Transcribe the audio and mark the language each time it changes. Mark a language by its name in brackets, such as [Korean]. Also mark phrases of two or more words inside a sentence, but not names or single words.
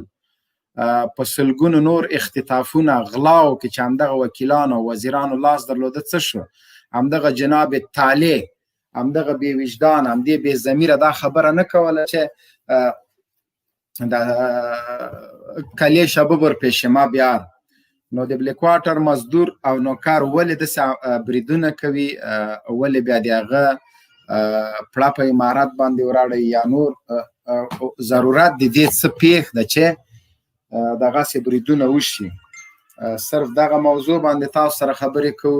[Pashto] په سلګونو نور اختطافونه غلاو کې چې همدغه وکیلانو او وزیرانو لاس درلوده څه شو؟ همدغه جناب طالع، همدغه بې وجدان، همدې بې ضمیره دا خبره نه کوله چې د کلې شبه [Persian] بر پیش ما بیار. [Pashto] نو د بلیک واټر مزدور او نوکر ولې داسې بریدونه کوي؟ ولې بیا د هغه پړه په امارات باندې وراړئ یا نور ضرورت د دې څه پېښ ده چې دغسې بریدونه وشي؟ صرف دغه موضوع باندې تاسو سره خبرې کوو.